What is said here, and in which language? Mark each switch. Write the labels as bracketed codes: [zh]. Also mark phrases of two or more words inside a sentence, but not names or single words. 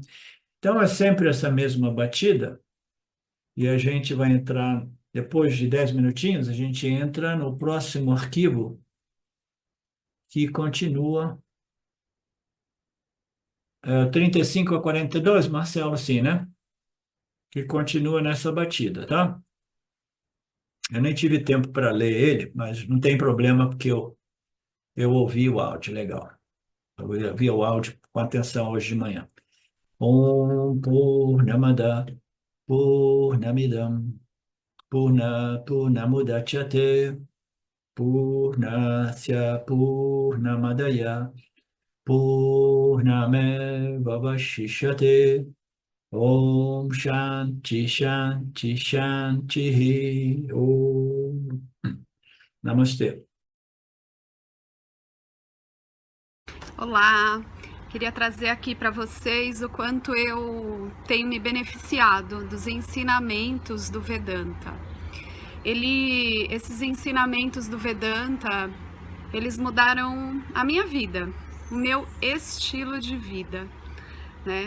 [pt] Então é sempre essa mesma batida e a gente vai entrar, depois de 10 minutinhos, a gente entra no próximo arquivo que continua 35 a 42, Marcelo, sim, né? Que continua nessa batida, tá? Eu nem tive tempo para ler ele, mas não tem problema porque eu ouvi o áudio, legal. Eu ouvi o áudio com atenção hoje de manhã. [sa] Om Purnamada Purnamidam Purnamudachyate Purnasya Purnamadaya Purnameva Vashishyate Om Shanti Shanti Shanti Om Namastê. [pt] Olá, queria trazer aqui para vocês o quanto eu tenho me beneficiado dos ensinamentos do Vedanta. Esses ensinamentos do Vedanta, eles mudaram a minha vida, o meu estilo de vida, né?